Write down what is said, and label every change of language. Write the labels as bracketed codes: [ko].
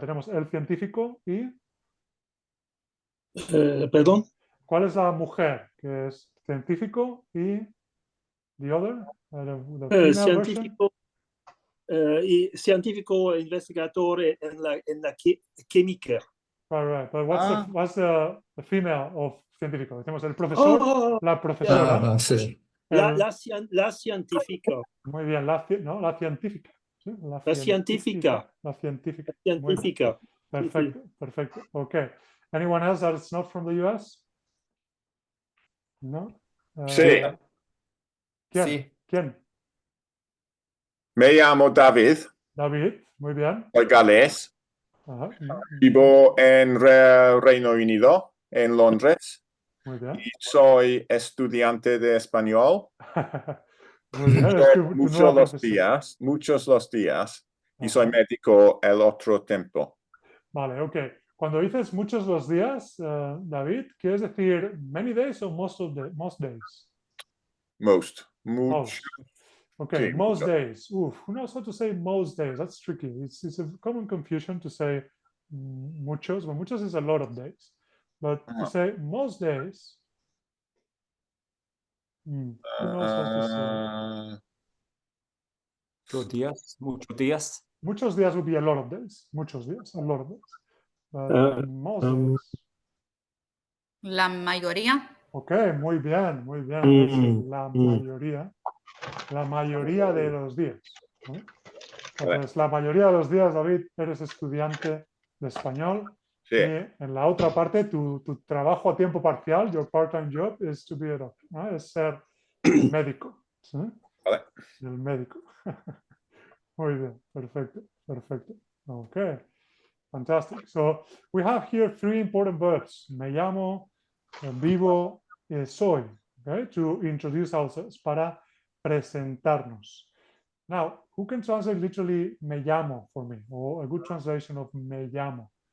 [es] Tenemos el científico y... ¿Perdón? ¿Cuál es la mujer que es científico y [en] the other? The female [es] Científico, científico investigador en la química. [en] Right. But what's the female of científico? [es] Tenemos el profesor, la profesora. Sí. La científica. Muy bien, la científica. ¿Sí? La científica. La científica. Científica. Perfecto. Okay. [en] Anyone else that's not from the US? [es] No. Sí. ¿Quién? Me llamo David. David, muy bien. Soy galés. Ajá. Vivo en Reino Unido, en Londres. Muy bien. Y soy estudiante de español. Muy bien. Muchos los días. Y soy médico el otro tiempo. Vale, ok. Cuando dices muchos los días, David, ¿quieres decir [en] many days [es] o [en] most days? Most. Okay, [es] Sí, [en] most days. Who knows how to say most days? That's tricky. It's a common confusion to say muchos. Well, muchos is a lot of days. But to say most days, Who knows how to say? [es] Muchos días. Muchos días. Muchos días [en] would be a lot of days. [es] Muchos días, [en] a lot of days. But most days. [es] La mayoría. Okay, muy bien, muy bien. La mayoría. La mayoría de los días. ¿No? Entonces, la mayoría de los días, David, eres estudiante de español. Sí. Y en la otra parte, tu trabajo a tiempo parcial, [en] your part-time job, is to be a doctor, [es] ¿no? Es ser el médico. ¿Sí? Vale. El médico. Muy bien, perfecto, perfecto. [en] Okay, fantastic. So we have here 3 important verbs. [es] Me llamo, vivo, soy. Okay, [en] to introduce ourselves, [es] para presentarnos. [en] Now, who can translate literally me llamo for me, or a good translation of me llamo?